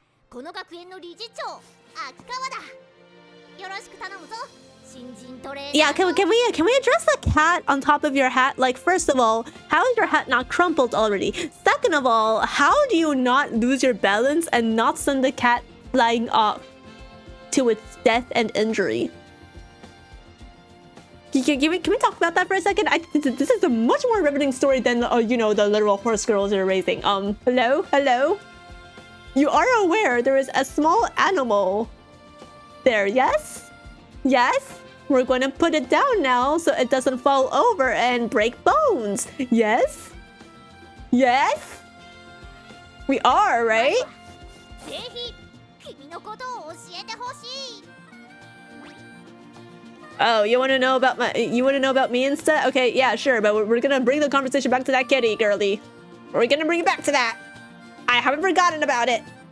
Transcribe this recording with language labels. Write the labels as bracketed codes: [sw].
[ja] この学園の理事長秋川だ。よろしく頼むぞ。新人トレーナー。 [en] Yeah, can we address the cat on top of your hat? Like, first of all, how is your hat not crumpled already? Second of all, how do you not lose your balance and not send the cat flying off to its death and injury? Can we talk about that for a second? This is a much more riveting story than you know, the literal horse girls you're raising. Hello? You are aware there is a small animal there, yes? Yes? We're going to put it down now so it doesn't fall over and break bones. Yes? Yes? We are, right? [ja] ぜひ君のことを教えてほしい。 [en] Oh, you want to know about me instead? Okay, yeah, sure, but we're gonna bring the conversation back to that kitty, girly. We're gonna bring it back to that. I haven't forgotten about it.